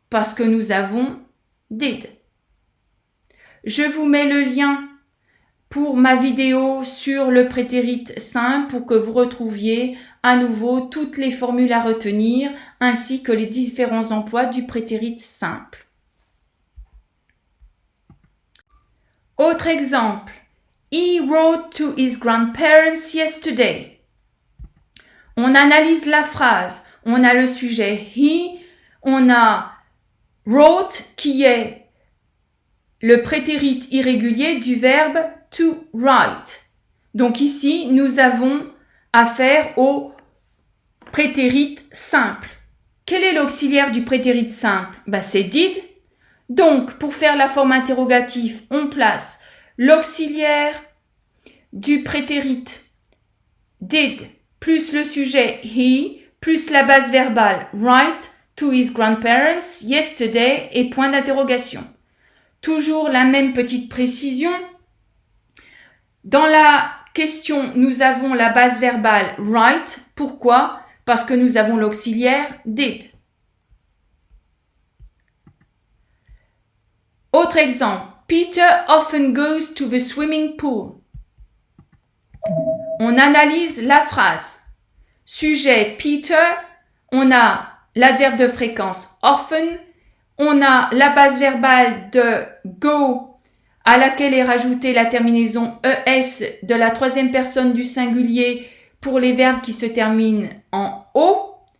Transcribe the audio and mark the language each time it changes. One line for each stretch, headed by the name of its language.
French: Parce que nous avons did. Je vous mets le lien pour ma vidéo sur le prétérit simple pour que vous retrouviez à nouveau toutes les formules à retenir ainsi que les différents emplois du prétérit simple. Autre exemple.
English: He wrote to his grandparents yesterday.
French: On analyse la phrase. On a le sujet he, on a wrote qui est le prétérit irrégulier du verbe to write. Donc ici, nous avons affaire au prétérit simple. Quel est l'auxiliaire du prétérit simple? C'est did. Donc, pour faire la forme interrogative, on place l'auxiliaire du prétérit did plus le sujet he plus la base verbale
English: write to his grandparents yesterday
French: et point d'interrogation. Toujours la même petite précision. Dans la question, nous avons la base verbale write. Pourquoi? Parce que nous avons l'auxiliaire did. Autre exemple.
English: Peter often goes to the swimming pool.
French: On analyse la phrase. Sujet Peter, on a l'adverbe de fréquence often, on a la base verbale de go à laquelle est rajoutée la terminaison es de la troisième personne du singulier pour les verbes qui se terminent en o.